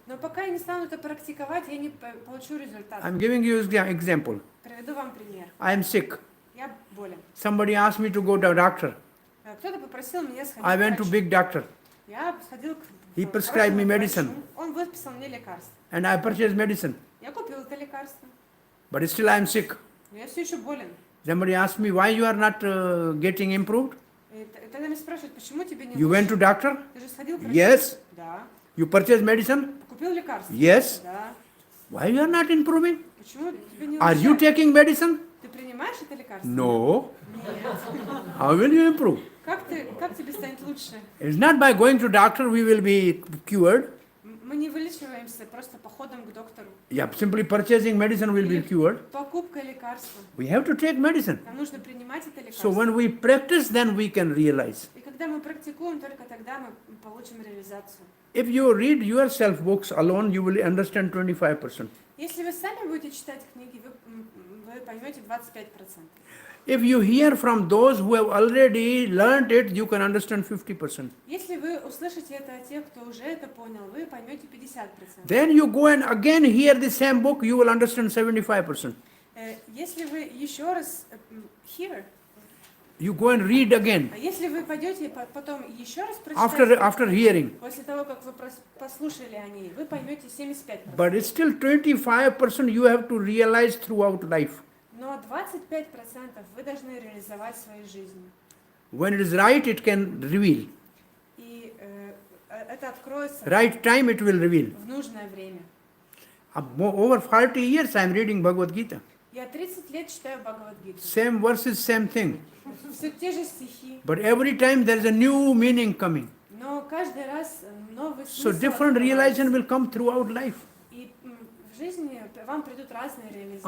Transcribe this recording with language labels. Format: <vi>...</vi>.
<ru>Но пока я не стану это практиковать, я не получу результат.</ru> <en>I'm giving you an example.</en> <ru>Приведу вам пример.</ru> <en>I am sick.</en> <ru>Я болен.</ru> <en>Somebody asked me to go to a doctor.</en> <ru>Кто-то попросил меня сходить</ru> <en>I</en> <ru>к</ru> <en>went to</en> <ru>врачу.</ru> <en>big doctor</en> <ru>Я сходил к</ru> <en>He prescribed me</en> <ru>хорошему</ru> <en>medicine.</en> <ru>врачу. Он выписал мне лекарство.</ru> <en>and I purchased medicine.</en> <ru>Я купил это лекарство.</ru> <en>But still I am sick.</en> <ru>Но я все еще болен.</ru> <en>Somebody asked me why you are not getting improved.</en> <ru>И тогда меня спрашивают, почему тебе не</ru> <en>You</en> <ru>лучше?</ru> <en>went to doctor?</en> <ru>Ты же сходил к врачу?</ru> <en>Yes.</en> <ru>Да.</ru> <en>You purchased medicine?</en> <ru>Купил лекарство?</ru> <en>Yes.</en> <ru>Да.</ru> <en>Why you are not improving?</en> <ru>Почему тебе не</ru> <en>Are</en> <ru>лучше?</ru> <en>you taking medicine?</en> <ru>Ты принимаешь это лекарство?</ru> <en>No.</en> <ru>Нет.</ru> <en>How will you improve?</en> <ru>Как тебе станет лучше?</ru> <en>It's not by going to doctor we will be cured.</en> <ru>Мы не вылечиваемся просто походом к доктору.</ru> <en>Yeah, simply purchasing medicine will be cured.</en> <ru>Покупка лекарства.</ru> <en>We have to take medicine.</en> <ru>Нам нужно принимать это</ru> <en>So</en> <ru>лекарство.</ru> <en>when we practice, then we can realize.</en> <ru>И когда мы практикуем, только тогда мы получим реализацию.</ru> <en>If you read yourself books alone, you will understand 25%.</en> <ru>Если вы сами будете читать книги, вы поймете 25%.</ru> <en>If you hear from those who have already learned it, you can understand 50%.</en> <ru>Если вы услышите это от тех, кто уже это понял, вы поймете 50%.</ru> <en>Then you go and again hear the same book, you will understand 75%.</en> <ru>Если вы еще раз</ru> <en>hear, You go and read again</en> <ru>а если вы пойдете потом еще раз прочитаете,</ru> <en>after hearing.</en> <ru>после того, как вы послушали о ней, вы поймете 75%.</ru> <en>But it's still 25% you have to realize throughout life.</en> <ru>Но 25% вы должны реализовать в своей жизни.</ru> <en>When it is right, it can reveal.</en> <ru>И это откроется</ru> <en>Right time, it will reveal.</en> <ru>в нужное время.</ru> <en>Over 40 years I am reading Bhagavad Gita.</en> <ru>Я 30 лет читаю Бхагавад-гиту.</ru> <en>Same verses, same thing.</en> <ru>Все те же стихи,</ru> <en>But every time there is a new meaning coming.</en> <ru>но каждый раз новый</ru> <en>So</en> <ru>смысл</ru> <en>different</en> <ru>открывается.</ru> <en>realization will come throughout life.</en> <ru>И в жизни вам придут разные реализации.</ru>